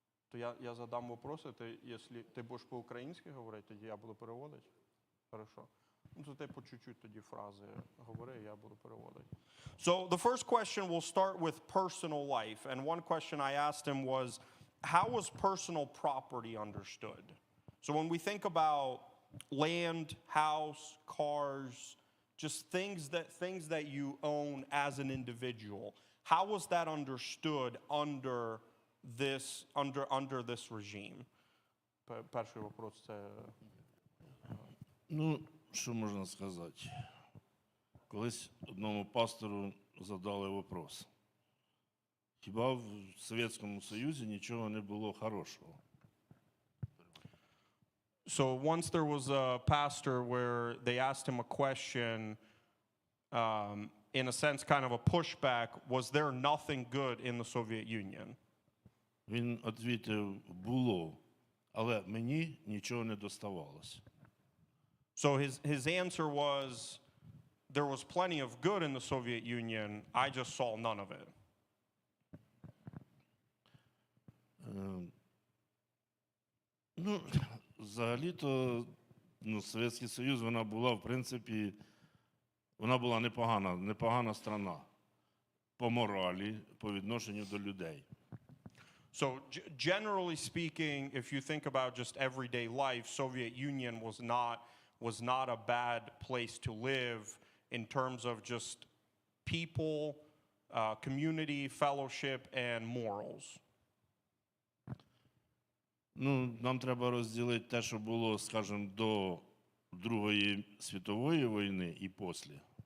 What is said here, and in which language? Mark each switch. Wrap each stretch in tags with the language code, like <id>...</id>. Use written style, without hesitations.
<uk>То я задам вопроси, якщо ти будеш по-українськи говорити, тоді я буду переводити. Хорошо. Ну, ти по чуть-чуть тоді фрази говори, я буду переводити.</uk> <en>So the first question will start with personal life. And one question I asked him was, how was personal property understood? So when we think about land, house, cars, just things that you own as an individual, how was that understood under this regime?</en> <uk>Перший вопрос це... Ну, що можна сказати? Колись одному пастору задали вопрос. Хіба в Совєтському Союзі нічого не було хорошого?</uk> <en>So once there was a pastor where they asked him a question, in a sense kind of a pushback, was there nothing good in the Soviet Union?</en> <uk>Він відповів, було, але мені нічого не доставалося.</uk> <en>So his answer was, there was plenty of good in the Soviet Union, I just saw none of it.</en> <uk>Ну, взагалі-то, Совєтський Союз, вона була, в принципі, вона була непогана страна по моралі, по відношенню до людей.</uk> <en>So generally speaking, if you think about just everyday life, Soviet Union was not a bad place to live in terms of just people, community, fellowship, and morals.</en> <uk>Ну, нам треба розділити те, що було, скажімо, до Другої світової війни і після.</uk>